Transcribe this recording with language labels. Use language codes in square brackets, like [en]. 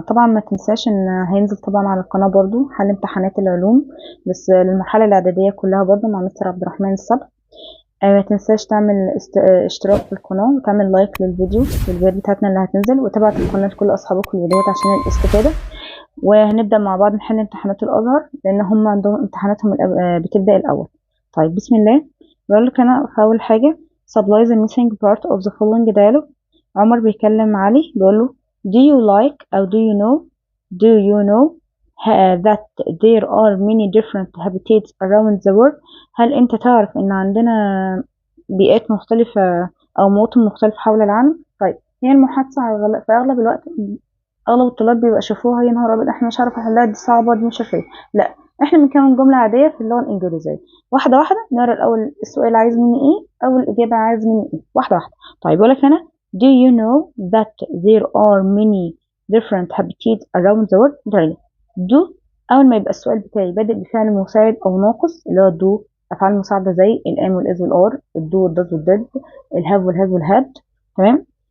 [ar] طبعا ما تنساش إن هينزل طبعا على القناة برضو حل امتحانات العلوم بس للمرحلة الإعدادية كلها برضو مع مستر عبد الرحمن الصبر. ما تنساش تعمل اشتراك في القناة وتعمل لايك للفيديوهات بتاعتنا اللي هتنزل، وتبعت القناة لكل أصحابك في الفيديوهات عشان الاستفادة. وهنبدأ مع بعض نحل امتحانات الأزهر لأن هم عندهم امتحاناتهم بتبدأ الأول. طيب بسم الله. بقول لك أنا في أول حاجة [en] supply the missing part of the following dialogue. [ar] عمر بيكلم علي بيقول له [en] do you like أو do you know that there are many different habitats around the world. [ar] هل أنت تعرف إن عندنا بيئات مختلفة أو مواطن مختلفة حول العالم؟ طيب هي المحادثة في أغلب الوقت اغلب الطلاب بيبقى شافوها يا نهار ابيض احنا مش عارفه احلها دي صعبه دي مش عارفه ايه. لا، احنا بنكون جمله عاديه في اللغه الانجليزيه. واحده واحده نقرا الاول السؤال عايز مني ايه او الاجابه عايز مني ايه واحده واحده. طيب يقول لك هنا [en] do you know that there are many different habitats around the world. [ar] do اول ما يبقى السؤال بتاعي بادئ بفعل مساعد او ناقص اللي هو do، افعال مساعده زي الام والاز والار، الدو والداز والديد، الهاف والهاز والهاد. تمام.